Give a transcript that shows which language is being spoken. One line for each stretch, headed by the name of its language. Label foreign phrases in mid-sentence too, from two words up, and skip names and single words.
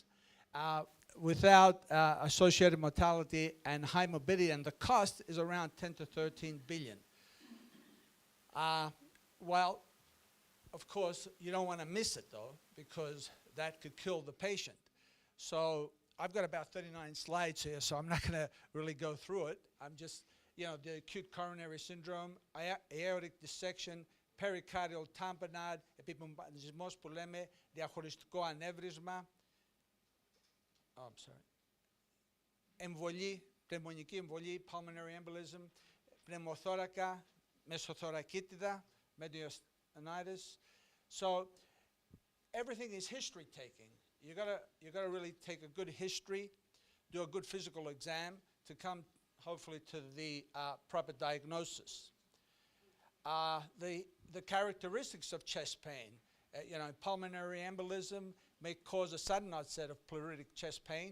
English: Without associated mortality and high morbidity, and the cost is around 10 to 13 billion. Well, of course, you don't want to miss it though, because that could kill the patient. So I've got about 39 slides here, so I'm not going to really go through it. I'm just, the acute coronary syndrome, aortic dissection, pericardial tamponade,
Greek: επιμονισμός που λέμε, διαχωριστικό ανέβρισμα,
English: I'm sorry,
Greek: εμβολή, πνευμονική εμβολή,
English: pulmonary embolism,
Greek: πνευμοθώρακα, μεσοθωρακίτιδα,
English: mediastinitis. So everything is history taking. You gotta really take a good history, do a good physical exam to come hopefully to the proper diagnosis. The characteristics of chest pain, pulmonary embolism may cause a sudden onset of pleuritic chest pain.